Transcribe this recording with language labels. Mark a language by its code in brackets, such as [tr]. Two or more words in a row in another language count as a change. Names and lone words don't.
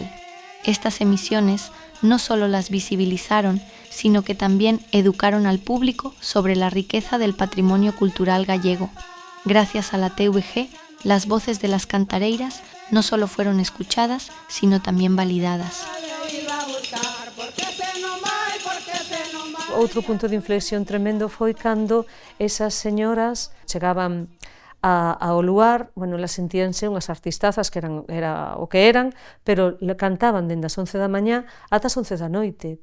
[es] Estas emisiones no solo las visibilizaron, sino que también educaron al público sobre la riqueza del patrimonio cultural gallego. Gracias a la TVG, las voces de las cantareiras no solo fueron escuchadas, sino también validadas. [gl] Outro punto de inflexión tremendo foi cando esas señoras chegaban ao lugar, bueno, elas sentíanse unhas artistazas que era o que eran, pero cantaban dende as 11 da mañá ata as 11 da noite.